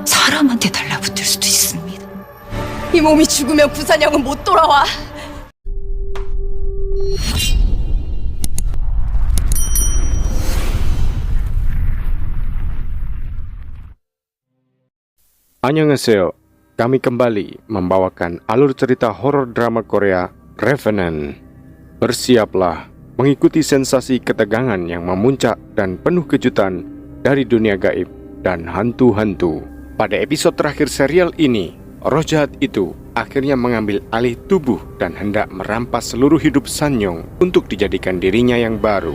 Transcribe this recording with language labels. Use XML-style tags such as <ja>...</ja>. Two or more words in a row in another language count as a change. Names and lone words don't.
<ko>사람한테 달라붙을 수도 있습니다. 이 몸이 죽으면 부산형은 못 돌아와.</ko> <id>Annyeonghaseyo, kami kembali membawakan alur cerita horor drama Korea Revenant. Bersiaplah mengikuti sensasi ketegangan yang memuncak dan penuh kejutan dari dunia gaib dan hantu-hantu. Pada episode terakhir serial ini, roh jahat itu akhirnya mengambil alih tubuh dan hendak merampas seluruh hidup Sanyong untuk dijadikan dirinya yang baru.</id>